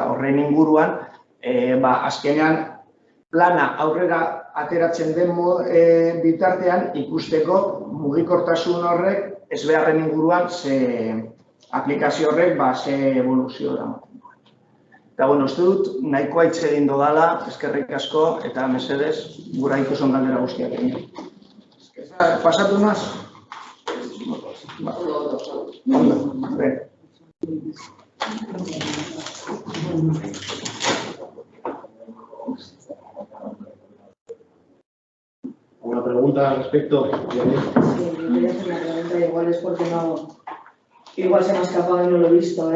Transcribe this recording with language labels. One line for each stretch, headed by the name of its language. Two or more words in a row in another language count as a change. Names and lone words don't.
Basque: Horren inguruan, azkenean plana aurrera ateratzen den bitartean ikusteko mugikortasun horrek ezbeharren inguruan aplikazio horrek ze evoluzio da. Eta, uste dut, nahikoa hitz egin dodala, eskerrik asko, eta mesedez, gura ikuson galdera guztiak egin. Pasatu naz?
Spanish: ¿Una pregunta al respecto? Sí, quería hacer una pregunta, igual es porque igual se me ha escapado y no lo he visto.